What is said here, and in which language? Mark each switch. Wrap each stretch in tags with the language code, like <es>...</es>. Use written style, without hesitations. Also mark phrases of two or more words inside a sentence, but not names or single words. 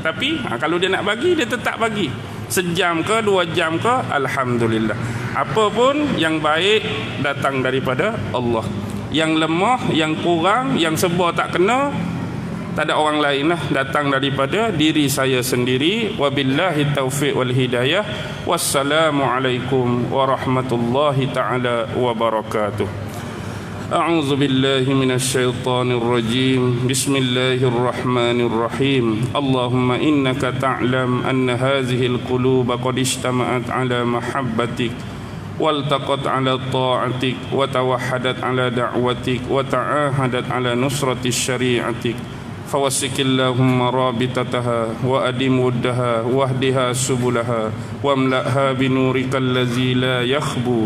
<ms>Tapi kalau dia nak bagi, dia tetap bagi. 1 jam ke 2 jam ke, alhamdulillah. Apa pun yang baik datang daripada Allah. Yang lemah, yang kurang, yang serba tak kena, tak ada orang lain lah, datang daripada diri saya sendiri.</ms> <ar>وبالله التوفيق والهداية. والسلام عليكم ورحمة الله تعالى وبركاته. أعوذ بالله من الشيطان الرجيم. بسم الله الرحمن الرحيم. اللهم إنك تعلم أن هذه القلوب قد اجتمعت على محبتك والتقت على طاعتك وتوحدت على دعوتك وتعاهدت على نصرة شريعتك فوسك اللهم رابطتها وأدم ودها واهدها سبلها واملأها بنورك الذي لا يخبو</ar>